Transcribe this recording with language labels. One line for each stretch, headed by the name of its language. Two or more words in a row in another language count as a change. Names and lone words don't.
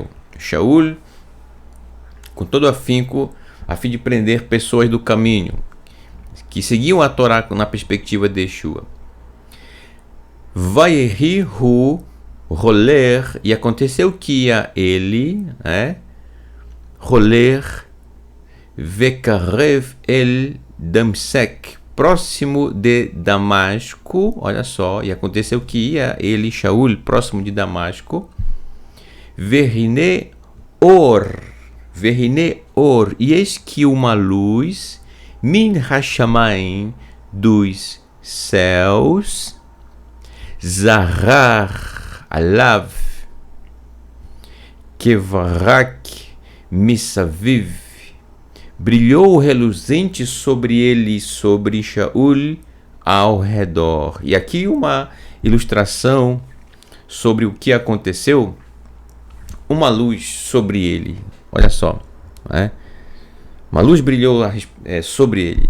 Portuguese: Shaul, com todo afinco, a fim de prender pessoas do caminho, que seguiam a Torá na perspectiva de Yeshua.
Hebrew: ויהי הוא הולך,
Portuguese: e aconteceu que ia ele,
Hebrew: הולך, וקרב אל דמשק,
Portuguese: próximo de Damasco. Olha só, e aconteceu que ia ele, Shaul, próximo de Damasco.
Hebrew: והנה אור,
Portuguese: e eis que uma luz,
Hebrew: מן השמים,
Portuguese: dos céus,
Hebrew: זרח עליו, כברק מסביב,
Portuguese: brilhou reluzente sobre ele, sobre Shaul, ao redor. E aqui uma ilustração sobre o que aconteceu. Uma luz sobre ele. Olha só. Uma luz brilhou sobre ele.